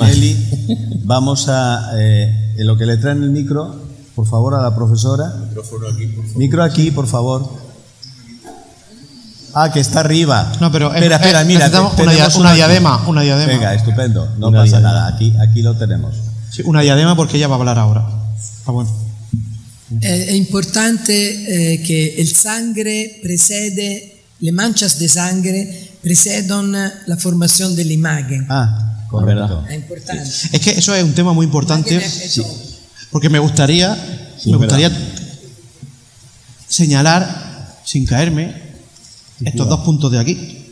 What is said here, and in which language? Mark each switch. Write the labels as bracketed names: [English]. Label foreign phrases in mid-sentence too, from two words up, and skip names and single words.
[Spanish] Marinelli, vamos a, en lo que le traen el micro, por favor, a la profesora. Micro aquí, por favor. Ah, que está arriba. No, pero espera, mira, necesitamos tenemos una diadema. Venga, estupendo, no Una pasa diadema. nada, aquí lo tenemos. Sí, una diadema porque ella va a hablar ahora. Ah, bueno. [Italian] È importante che il sangue precede, [Spanish] le manchas de sangre precedono la formación de la imagen. Ah, correcto. [Italian] È importante. [Spanish] Es que eso es un tema muy importante, Eso. porque me gustaría señalar, sin caerme, estos dos puntos de aquí.